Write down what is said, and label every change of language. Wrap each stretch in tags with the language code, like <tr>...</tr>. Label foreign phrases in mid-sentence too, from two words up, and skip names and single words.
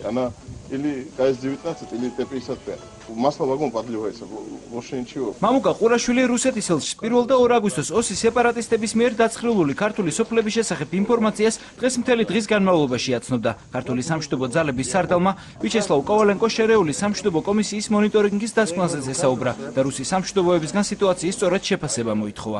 <ru>Она или КС-19, или Т-55. Масло вагон подливается, больше ничего.</ru> <ka>მამუკა ყურაშვილი რუსეთის ელჩს 1 და 2 აგვისტოს ოსის სეპარატისტების მიერ დაცხრილული ქართული სოფლების შესახებ ინფორმაციას დღეს მთელი დღის განმავლობაში აცნობდა. ქართული სამშვიდობო ძალების სარდალმა ვიჩესლავ კოვალენკო შერეული სამშვიდობო კომისიის მონიტორინგის დასკვნაზე ესაუბრა და რუსის სამშვიდობოებისგან სიტუაციის სწორად შეფასება მოითხოვა.</ka>